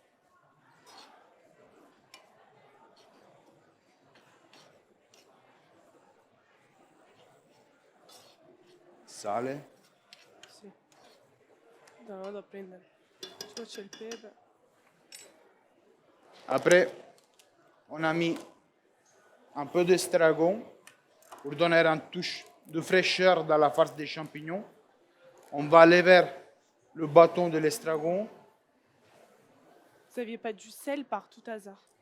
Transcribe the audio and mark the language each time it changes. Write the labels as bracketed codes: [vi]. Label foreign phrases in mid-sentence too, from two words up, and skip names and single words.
[it] Sale. Sì. No, vado a prendere. Qua c'è il pepe. [fr] Après, on a mis un peu d'estragon pour donner une touche de fraîcheur dans la farce des champignons. On va lever le bâton de l'estragon. Vous n'aviez pas du sel par tout hasard?